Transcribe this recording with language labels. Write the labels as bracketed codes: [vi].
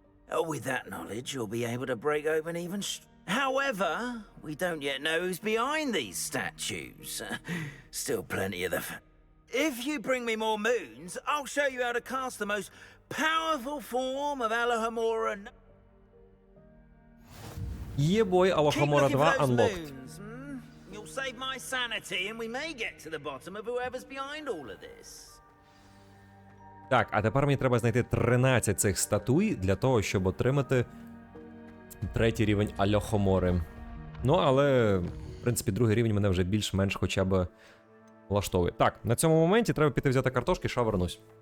[en] Oh, with that knowledge, you'll be able to break open even... However, we don't yet know who's behind these statues. Still plenty of the... If you bring me more moons, I'll show you how to cast the most powerful form of Alohomora. [uk] Єбой, Алохомора 2 unlocked. [en] You'll save my sanity and we may get to the bottom of whoever's behind all of this. [uk] Так, а тепер мені треба знайти 13 цих статуй для того, щоб отримати третій рівень Алохомори. Ну, але, в принципі, другий рівень мене вже більш-менш хоча б влаштовує. Так, на цьому моменті треба піти взяти картошки, що вернусь.